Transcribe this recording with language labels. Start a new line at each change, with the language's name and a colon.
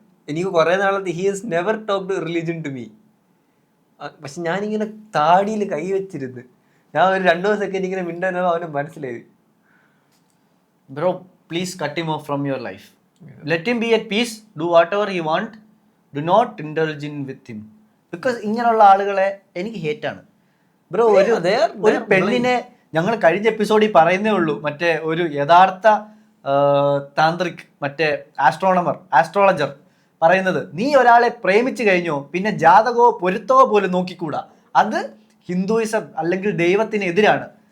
Malayalam: എനിക്ക് കുറെ നാളത്തെ
English: he has never talked religion to me.
Malayalam: പക്ഷെ ഞാനിങ്ങനെ താടിയിൽ കൈ വെച്ചിരുന്ന് ഞാൻ ഒരു 2 സെക്കൻഡ് ഇങ്ങനെ മിണ്ടാനോ അവന് മനസ്സിലായത്.
English: Bro, please cut him off from your life. Let him be at peace. Do whatever he want. Do not indulge in with him.
Malayalam: Because ഇങ്ങനെയുള്ള ആളുകളെ എനിക്ക് ഹേറ്റാണ് ബ്രോ. ഒരു പെണ്ണിനെ ഞങ്ങൾ കഴിഞ്ഞ എപ്പിസോഡിൽ പറയുന്നേ ഉള്ളൂ, മറ്റേ ഒരു യഥാർത്ഥ താന്ത്രിക്, മറ്റേ ആസ്ട്രോളജർ പറയുന്നത്, നീ ഒരാളെ പ്രേമിച്ചു കഴിഞ്ഞോ പിന്നെ ജാതകമോ പൊരുത്തമോ പോലും നോക്കിക്കൂടാ, അത് ഹിന്ദുയിസം അല്ലെങ്കിൽ ദൈവത്തിനെതിരാണ്.